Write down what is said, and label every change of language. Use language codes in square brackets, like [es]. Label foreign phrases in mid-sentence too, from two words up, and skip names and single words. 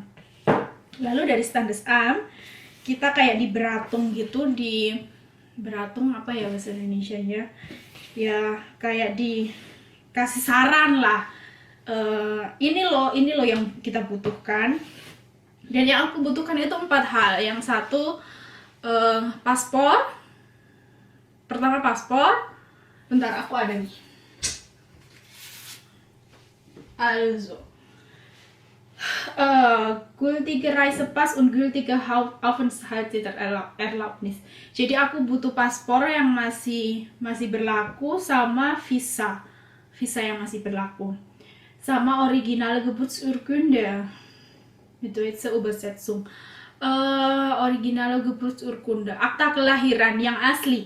[id] Lalu dari Standesamt kita kayak di beratung gitu, di beratung apa ya bahasa Indonesia nya ya, kayak dikasih saran lah, ini loh yang kita butuhkan. Dan yang aku butuhkan itu 4 hal. Yang satu paspor, paspor. Bentar, aku ada nih. [de] Also, gültige Reisepass und gültige Aufenthaltserlaubnis. [id] Jadi aku butuh paspor yang masih berlaku sama visa yang masih berlaku. [de] Sama originale Geburtsurkunde. Itu Übersetzung. Originale Geburtsurkunde, [id] akta kelahiran yang asli.